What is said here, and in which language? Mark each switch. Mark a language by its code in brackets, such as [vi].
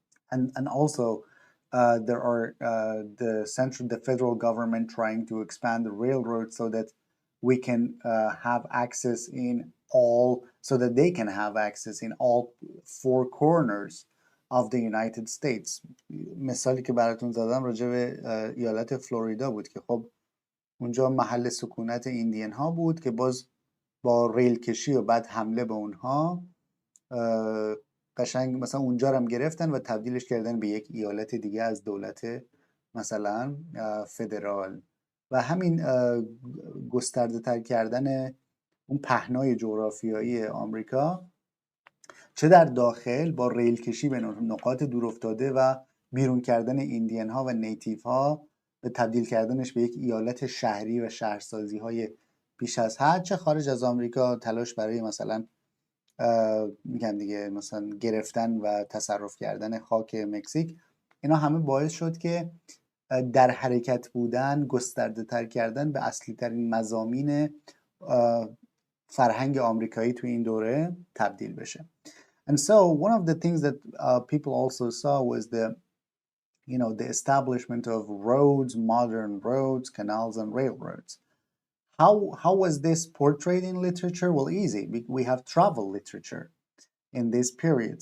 [en] And also there are the federal government trying to expand the railroad so that we can have access in all so that they can have access in all four corners of the United States. [fa] مثالی که براتون زدم راجع به ایالت فلوریدا بود که خب اونجا محل سکونت ایندین ها بود که باز با ریل کشی و بعد حمله به اونها قشنگ مثلا اونجا رو هم گرفتن و تبدیلش کردن به یک ایالت دیگه از دولت مثلا فدرال. و همین گسترده تر کردن اون پهنای جغرافیایی آمریکا چه در داخل با ریل کشی به نقاط دور افتاده و بیرون کردن ایندین ها و نیتیف ها به تبدیل کردنش به یک ایالت شهری و شهرسازی های بیش از حد، چه خارج از آمریکا تلاش برای مثلا میگن دیگه مثلا گرفتن و تصرف کردن خاک مکزیک، اینا همه باعث شد که در حرکت بودن، گسترده تر کردن به اصلی ترین مضامین فرهنگ آمریکایی توی این دوره تبدیل بشه. [en] And so one of the things that people also saw was the establishment of roads, modern roads, canals, and railroads. How was this portrayed in literature? Well, easy. We have travel literature in this period.